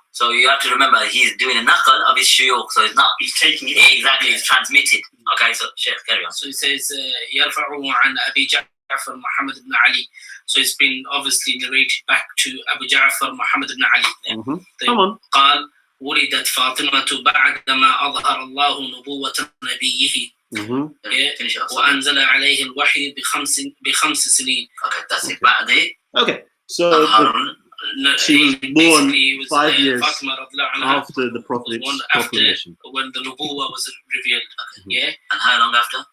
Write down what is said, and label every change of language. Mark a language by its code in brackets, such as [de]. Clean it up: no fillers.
[en] So you have to remember he's doing a naqal of his shuyukh. So he's taking it exactly. It's transmitted. Okay, so sheikh, carry on. So he says [ar] يرفعه عن أبي جعفر محمد بن علي. [en] So it's been obviously narrated back to Abu Ja'far Muhammad ibn Ali. Come on. [ar] قال ولدت فاطمة بعدما أظهر الله نبوة نبيه وأنزل عليه الوحي بخمس سنين. [en] Okay, that's it. [ar] بعد. [en] Okay, so she was born 5 years after the Prophet's proclamation. When the nubuwah was revealed. Yeah. And how long after?